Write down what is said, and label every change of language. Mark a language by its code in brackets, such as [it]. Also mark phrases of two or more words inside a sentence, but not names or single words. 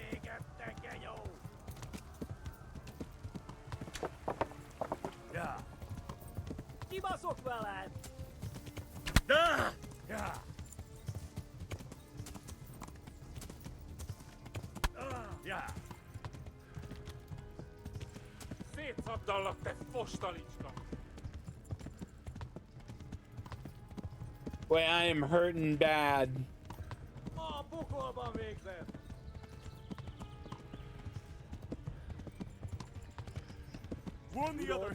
[en] Yeah. [hu] Kibaszok veled! [en] Yeah. Yeah. [hu] Szétszabdallak, te fostalicska! [en] Boy, I am hurting bad. [hu] A pokolban végzett! [en] Warn the others!